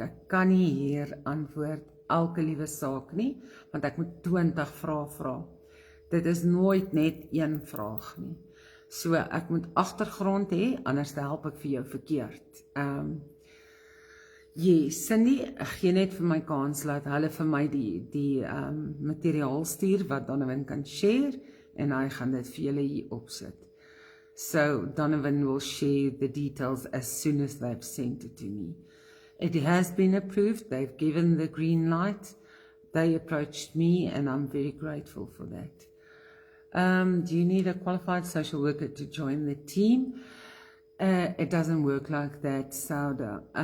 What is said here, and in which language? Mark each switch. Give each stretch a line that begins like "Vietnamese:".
Afrikaans: Ek kan nie hier antwoord elke liewe saak nie, want ek moet 20 vrae vra. Dit is nooit net een vraag nie. So ek moet agtergrond hê, anders help ek vir jou verkeerd. Cindy, gee net vir my kans, laat hulle vir my die materiaal stuur wat Donovan kan share, en hy gaan dit vir julle hier opsit.
English: So Donovan will share the details as soon as they've sent it to me. It has been approved. They've given the green light. They approached me, and I'm very grateful for that. Do you need a qualified social worker to join the team? It doesn't work like that, Sauda.